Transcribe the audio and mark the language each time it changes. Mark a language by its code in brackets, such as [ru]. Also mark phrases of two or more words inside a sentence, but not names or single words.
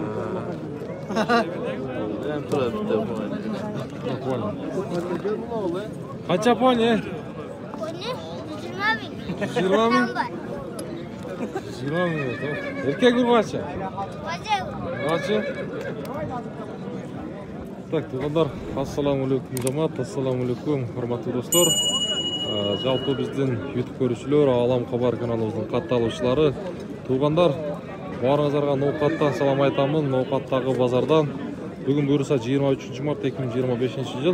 [uz] Ben turibdi Ponya. Qancha ponya? Ponya 20 ming. 20 ming. Erkak urg'achi. Urg'achi. [ky] Так, туғандар, [ar] السلام عليكم [ky] жамаат, [ar] السلام عليكم, [ky] хурматтуу достор. Жалпы биздин YouTube көрүүчүлөр, Алам Кабар каналыбыздын катталуучулары, туғандар, баарыңыздарга ноокаттан салам айтамын. Ноокаттагы базардан бүгүн буюрса 23 март 2025 жыл.